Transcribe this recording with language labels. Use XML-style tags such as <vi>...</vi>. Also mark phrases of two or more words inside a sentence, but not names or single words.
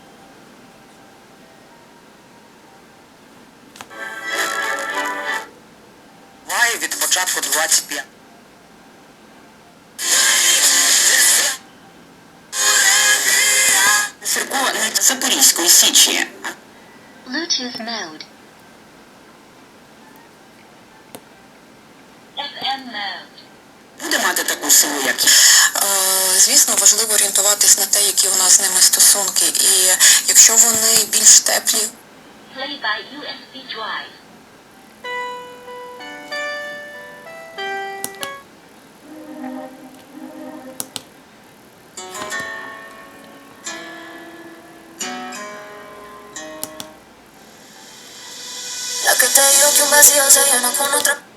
<uk>Має від початку 25. Церкова Запорізької Січі.</uk> <en>Bluetooth mode. FM mode.</en> <uk>Буде мати таку силу, як і. Звісно, важливо орієнтуватись на те, які у нас з ними стосунки. І якщо вони більш теплі,</uk> <en>Play by USB drive.</en> <es>La que te digo que un vacío se llena con otra.</es>